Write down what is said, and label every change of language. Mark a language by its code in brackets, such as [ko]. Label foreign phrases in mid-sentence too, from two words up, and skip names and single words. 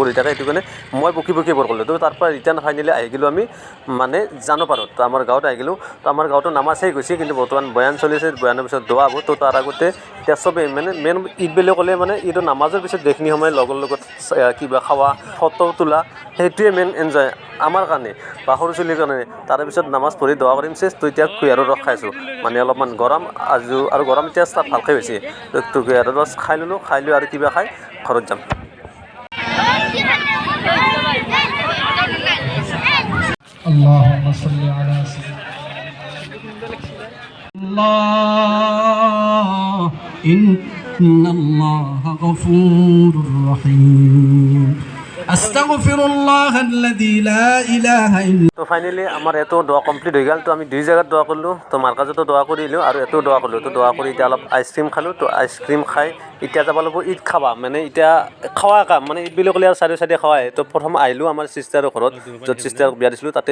[as] হৈ থাকে সেইটো কাৰণে মই বকি বৰ কৰিলোঁ তো তাৰ পৰা [en] return finally [as] আহি গ'লোঁ আমি মানে জানপাৰত তো আমাৰ গাঁৱত আহি গ'লোঁ তো আমাৰ গাঁৱতো নামাজ শেষ গৈছে কিন্তু বৰ্তমান বয়ান চলি আছে বয়ানৰ পিছত দোৱা হ'ব তো তাৰ আগতে এতিয়া চবেই মানে মেইন ঈদ বুলি ক'লে মানে ঈদৰ নামাজৰ পিছত যিখিনি সময় লগৰ লগত কিবা খোৱা ফটো তোলা সেইটোৱে [en] main enjoy [as] আমাৰ কাৰণে বা সৰু চলিৰ কাৰণে তাৰে পিছত নামাজ পঢ়ি দোৱা কৰিম চেছ তো এতিয়া কুঁহিয়াৰৰ ৰস খাইছোঁ মানে অলপমান গৰম আৰু গৰম এতিয়া ষ্টাৰ্ট ভালকৈ হৈছে তো কুঁহিয়াৰৰ ৰস খাই ল'লোঁ খাই লৈ আৰু কিবা খাই ঘৰত যাম [ar] اللهم صل على سيدنا الله إن الله غفور رحيم أستغفر الله الذي لا إله إلا [as] তো ফাইনেলি আমাৰ এটো দোৱা কমপ্লিট হৈ গ'ল তো আমি দুই জায়গাত দোৱা কৰিলোঁ তো মাৰ্কাজতো দোৱা কৰিলোঁ আৰু এটো দোৱা কৰিলোঁ তো দোৱা কৰি এতিয়া অলপ আইচক্ৰীম খালোঁ তো আইচক্ৰীম খাই এতিয়া যাব লাগিব ঈদ খাবা মানে এতিয়া খোৱা কাম মানে ঈদ বুলি ক'লে আৰু চাইডে খোৱাই তো প্ৰথম আহিলোঁ আমাৰ চিষ্টাৰৰ ঘৰত য'ত চিষ্টাৰক বিয়া দিছিলোঁ তাতে